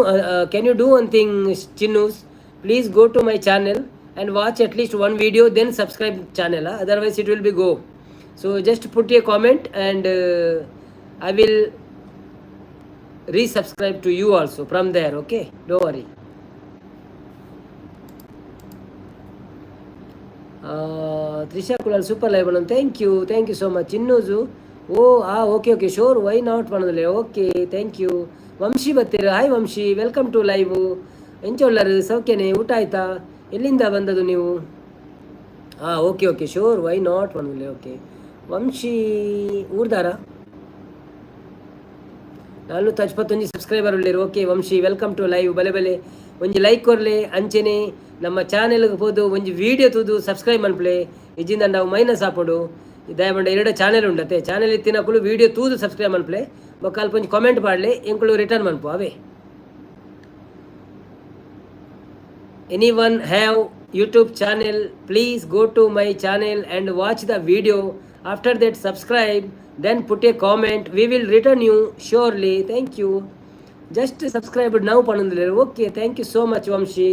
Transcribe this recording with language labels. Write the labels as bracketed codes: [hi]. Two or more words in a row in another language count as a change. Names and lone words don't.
[en] Can you do one thing Chinnus, please go to my channel and watch at least one video, then subscribe channel, otherwise it will be go. So just put a comment and I will resubscribe to you also from there, okay, don't worry. Trisha Kulal super live ಬಣ್ಣ, thank you so much Chinnusu. Oh okay sure why not ಬಣ್ಣದಲ್ಲೇ, okay thank you. Vamshi ಬರ್ತೀರ, hi Vamshi welcome to live. [tcy] ಎಂಚ ಉಳ್ಳರು [kn] ಸೌಖ್ಯನೇ, ಊಟ ಆಯ್ತಾ, ಎಲ್ಲಿಂದ ಬಂದದ್ದು ನೀವು? [en] Okay sure why not ಬಣ್ಣದಲ್ಲೇ, okay. [tcy] ವಂಶಿ ಊರ್ದಾರ 451 ಸಬ್ಸ್ಕ್ರೈಬರ್ ಉಳ್ಳೇರು, ಓಕೆ ವಂಶಿ [en] welcome to live. [tcy] ಬಲೆ ಒಂಜಿ ಲೈಕ್ ಕೊರ್ಲೆ ಅಂಚೆನೆ ನಮ್ಮ ಚಾನೆಲ್ಗೆ ಹೋದು ಒಂಜಿ ವೀಡಿಯೋ ತೂದು ಸಬ್ಸ್ಕ್ರೈಬ್ ಮನ್ಪ್ಲೆ. ಇಜ್ಜಿಂದ ನಾವು ಮೈನಸ್ ಹಾಪೋಡು ದಯಮಾಡ 2 ಚಾನೆಲ್ ಉಂಡತೆ, ಚಾನೆಲ್ ಇತ್ತಿನಕುಲು ವೀಡಿಯೋ ತೂದು ಸಬ್ಸ್ಕ್ರೈಬ್ ಮನ್ಪ್ಲೆ. ಬೊಕ್ಕ ಅಲ್ಪ ಒಂಜಿ ಕಾಮೆಂಟ್ ಪಾಡ್ಲೆ ಎಂಕುಲು ರಿಟರ್ನ್ ಮನ್ಪು ಅವೇ. [en] Anyone have YouTube channel, please go to my channel and watch the video. After that subscribe, then put a comment, we will return you surely. Thank you. Just subscribe now panandile, okay, thank you so much Vamshi.